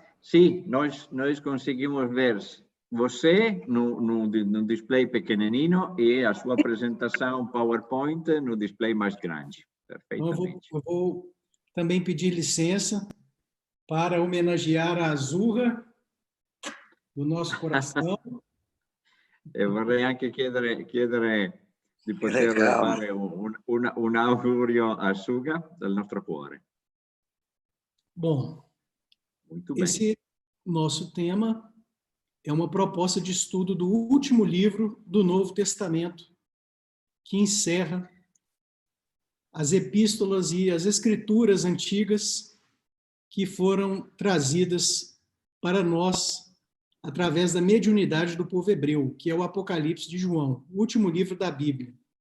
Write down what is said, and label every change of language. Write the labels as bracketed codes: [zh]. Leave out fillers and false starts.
[pt] Sì, nós conseguimos ver você no display pequenino e a sua apresentação PowerPoint no display mais grande. Perfeitamente. Eu vou também pedir licença para homenagear a Azurra do nosso coração. [it] E vorrei anche chiedere di poter fare un augurio a Suga dal nostro cuore. [pt] Bom, muito bem. Esse nosso tema é uma proposta de estudo do último livro do Novo Testamento, que encerra as epístolas e as escrituras antigas que foram trazidas para nós através da mediunidade do povo hebreu, que é o Apocalipse de João, o último livro da Bíblia.